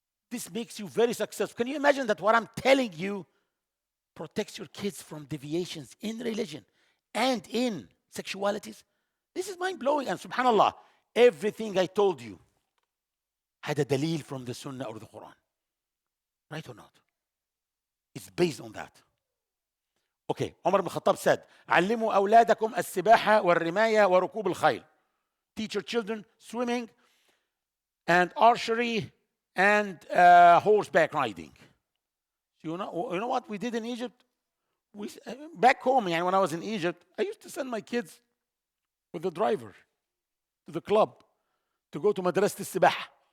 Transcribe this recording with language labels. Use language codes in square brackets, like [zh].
[en] This makes you very successful. Can you imagine that what I'm telling you protects your kids from deviations in religion and in sexualities? This is mind-blowing. And subhanAllah, everything I told you had a dalil from the Sunnah or the Quran. Right or not? It's based on that. Okay, Umar ibn Khattab said, [ar] علموا أولادكم السباحة والرماية وركوب الخيل. [en] Teach your children swimming and archery and horseback riding. So you know what we did in Egypt? Back home, when I was in Egypt, I used to send my kids with the driver to the club to go to [ar] مدرسة السباحة.